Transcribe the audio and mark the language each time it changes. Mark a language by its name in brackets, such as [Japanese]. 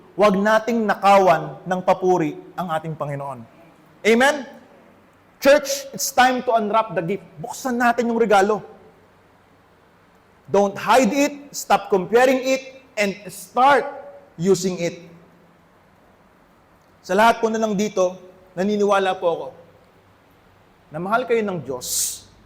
[Filipino] Huwag nating nakawan ng papuri ang ating Panginoon. Amen? [English] Church, it's time to unwrap the gift. [Filipino] Buksan natin yung regalo. [English] Don't hide it, stop comparing it, and start using it. [Filipino] Sa lahat po na lang dito, naniniwala po ako na mahal kayo ng Diyos.